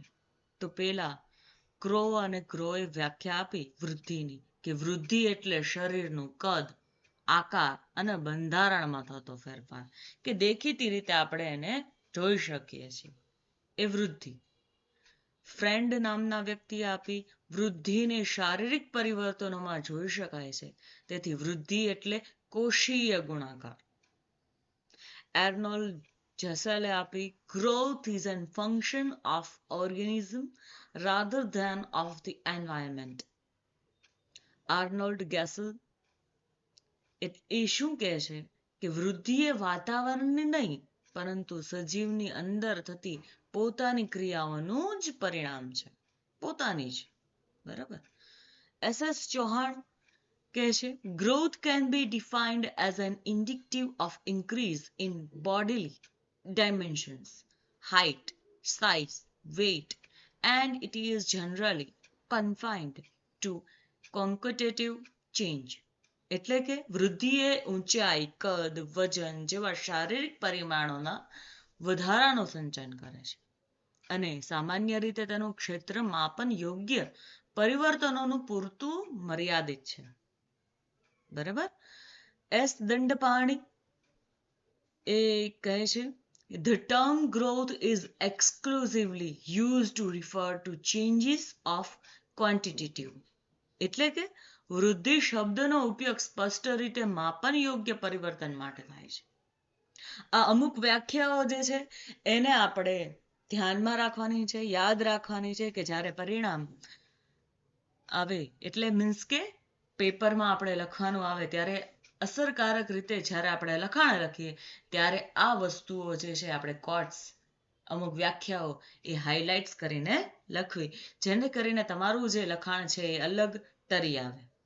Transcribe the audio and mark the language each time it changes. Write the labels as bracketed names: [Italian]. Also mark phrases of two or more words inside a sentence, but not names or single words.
[Gujarati] તો પેલા ક્રો અને ક્રોએ વ્યાખ્યા આપી વૃદ્ધિની, કે વૃદ્ધિ એટલે શરીરનું કદ, આકાર અને બંધારણમાં થતો ફેરફાર, કે દેખીતી રીતે આપણે એને જોઈ શકીએ છીએ, એ વૃદ્ધિ. ફ્રેન્ડ નામના વ્યક્તિએ આપી વૃદ્ધિને શારીરિક પરિવર્તનોમાં જોઈ શકાય છે, તેથી વૃદ્ધિ એટલે કોષીય ગુણાકાર. એર્નોલ્ડ જસેલે આપી [English] growth is a function of organism rather than of the environment. [Gujarati] આર્નોલ્ડ ગેસલ એ શું કહે છે કે વૃદ્ધિ એ વાતાવરણની નહીં પરંતુ સજીવની અંદર થતી પોતાની ક્રિયાઓનું જ પરિણામ છે, પોતાની જ. બરાબર. SS ચૌહાણ કહે છે, [English] growth can be defined as an indicative of increase in bodily dimensions, height, size, weight, and it is generally confined to quantitative change. [Gujarati] એટલે કે વૃદ્ધિ એ ઊંચાઈ, કદ, વજન જેવા શારીરિક પરિમાણોના વધારાનું સંચાલન કરે છે અને સામાન્ય રીતે તેનું ક્ષેત્ર માપન યોગ્ય પરિવર્તનોનું પૂરતું મર્યાદિત છે. બરાબર. એસ દંડપાણી એ કહે છે, [English] the term growth is exclusively used to refer to changes of quantitative. [Gujarati] એટલે કે વૃદ્ધિ શબ્દનો ઉપયોગ સ્પષ્ટ રીતે માપન યોગ્ય પરિવર્તન માટે થાય છે. આ અમુક વ્યાખ્યાઓ જે છે એને આપણે ધ્યાનમાં રાખવાની છે, યાદ રાખવાની છે કે જ્યારે પરિણામ આવે એટલે મીન્સ કે પેપરમાં આપણે લખવાનું આવે ત્યારે અસરકારક રીતે જ્યારે આપણે લખાણ લખીએ ત્યારે આ વસ્તુઓ જે છે આપણે કોટ્સ, અમુક વ્યાખ્યાઓ એ હાઇલાઇટ્સ કરીને લખવી, જેને કરીને તમારું જે લખાણ છે એ અલગ તરી આવે.